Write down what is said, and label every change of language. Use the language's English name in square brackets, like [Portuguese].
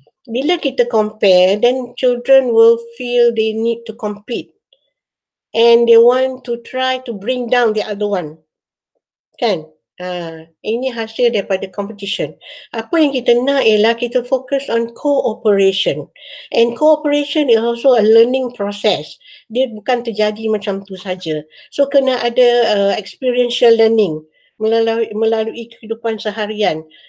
[Malay] Bila kita [English] compare, then children will feel they need to compete. And they want to try to bring down the other one. [Malay] Kan? Ini hasil daripada [English] competition. [Malay] Apa yang kita nak ialah kita fokus [English] on cooperation. And cooperation is also a learning process. [Malay] Dia bukan terjadi macam tu saja. [English] So kena ada experiential learning [Malay] melalui kehidupan seharian.